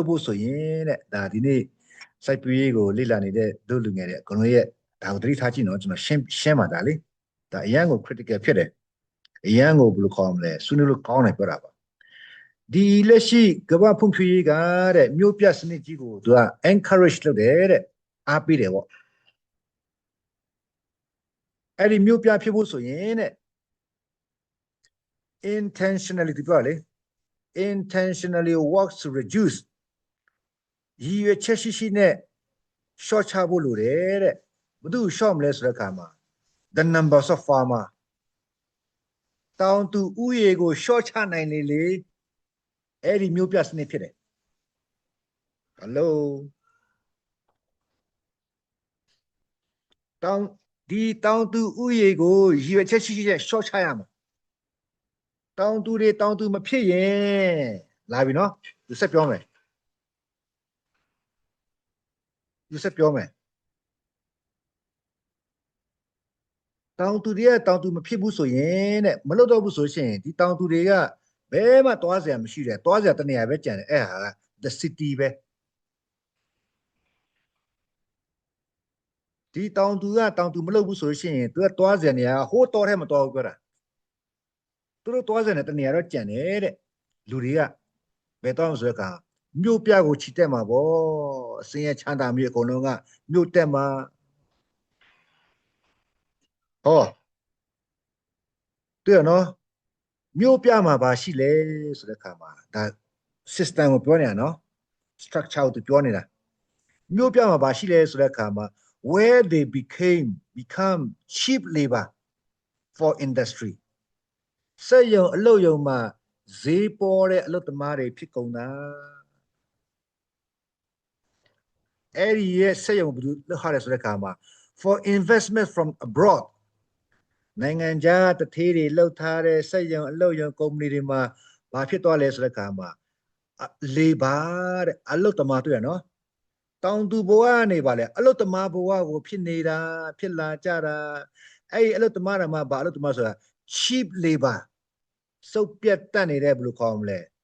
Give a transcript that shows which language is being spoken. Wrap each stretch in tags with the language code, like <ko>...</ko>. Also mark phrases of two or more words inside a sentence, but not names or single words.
<my>ဖို့ဆိုရင်တဲ့ဒါဒီနေ့စိုက်ပျိုးရေးကိုလေ့လာနေတဲ့တို့လူငယ်တွေအကုန်လုံးရဲ့ဒါကိုသတိထားကြည့်နော်ကျွန်တော်ရှင်းပါဒါလေဒါအရန်ကို critical ဖြစ်တယ်အရန်ကိုဘယ်လိုခေါ်မလဲဆွေးနွေးလို့ကောင်းတယ်ပြောတာပါဒီလက်ရှိကမ္ဘာဖွံ့ဖြိုးရေးကတဲ့မြို့ပြစနစ်ကြီးကိုသူက encourage လုပ်တယ်တဲ့အားပေးတယ်ပေါ့ အဲ့ဒီမြို့ပြဖြစ်ဖို့ဆိုရင်တဲ့ intentionality ပြောလေ</my> <en>intentionally works to reduce</en> <my>ရည်ရွယ်ချက်ရှိရှိနဲ့ short ချဖို့လိုတယ်တဲ့ဘယ်သူ short မလဲဆိုတဲ့အခါမှာ</my> <en>the numbers of farmer</en> <my>တောင်သူဥယေကို short ချနိုင်လေအဲ့ဒီမျိုးပြစနစ်ဖြစ်တယ် hello တောင်သူဥယေကိုရည်ရွယ်ချက်ရှိရှိနဲ့ short ချရမှာတောင်သူမဖြစ်ရင်လာပြီနော်သူဆက်ပြောမယ် တောင်သူမဖြစ်ဘူးဆိုရင်တဲ့မလုပ်တော့ဘူးဆိုရှင်ဒီတောင်သူတွေကဘယ်မှသွားစရာမရှိတယ်သွားစရာတနေရာပဲကြံတယ်အဲ့ဟာက</my> <en>the city</en> <my>ပဲ ဒီတောင်သူမလုပ်ဘူးဆိုရှင်သူကသွားစရာနေရာဟိုးတော်ထဲမတော်ဘူးပြောတာသူတို့သွားစရာနေတနေရာတော့ကြံတယ်တဲ့လူတွေကဘယ်တော့မှဆိုရကမြို့ပြကိုချီတက်မှာဗောအစင်းရချမ်းသာမြို့အကုန်လုံးကမြို့တက်မှာ ဟောတွေ့ရနော်မြို့ပြမှာပါရှိလေဆိုတဲ့ခါမှာဒါ system ကိုပြောနေတာနော် structure ကိုပြောနေတာမြို့ပြမှာပါရှိလေဆိုတဲ့ခါမှာ</my> <en>where they become cheap labor for industry</en> <my>စက်ရုံအလုပ်ရုံမှာဈေးပေါ်တဲ့အလုပ်သမားတွေဖြစ်ကုန်တာ အဲ့ဒီရဲ့စက်ရုံဘယ်လိုလုပ်ရလဲဆိုတဲ့ခါမှာ</my> <en>for investment from abroad</en> <my>နိုင်ငံခြားတထေးတွေလှုပ်ထားတဲ့စက်ရုံအလုပ်ရုံကုမ္ပဏီတွေမှာဘာဖြစ်သွားလဲဆိုတဲ့ခါမှာ labor တဲ့အလုပ်သမားတွေ့ရနော်တောင်သူဘဝကနေပါလေအလုပ်သမားဘဝကိုဖြစ်နေတာဖြစ်လာကြတာအဲ့ဒီအလုပ်သမားတွေမှာဘာအလုပ်သမားဆိုတာ</my> <en>cheap labor</en> <my>စုပ်ပြတ်တတ်နေတဲ့ဘယ်လိုခေါ်မလဲ</my>